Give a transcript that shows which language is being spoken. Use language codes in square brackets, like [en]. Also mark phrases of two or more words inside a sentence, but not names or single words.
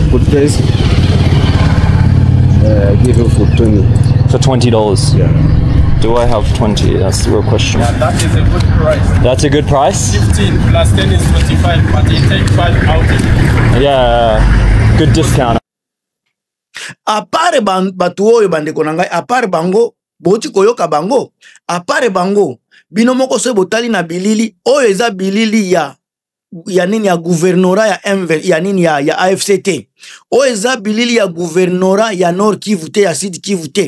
[en] Good price? Give you for 20. For $20? Yeah. Do I have 20? That's the real question. Yeah, that is a good price. That's a good price? 15 plus 10 is 25, but you take 5 out. Yeah, good discount. [ln] Apare batu oyo bandeko na ngai, apare bango, boti koyoka bango, apare bango, bino moko so botali na bilili, oyo eza bilili ya nini ya gouvernora ya MV, ya nini ya AFCT. O eza bilili ya gouvernora ya Nord Kivu te, ya Sud Kivu te.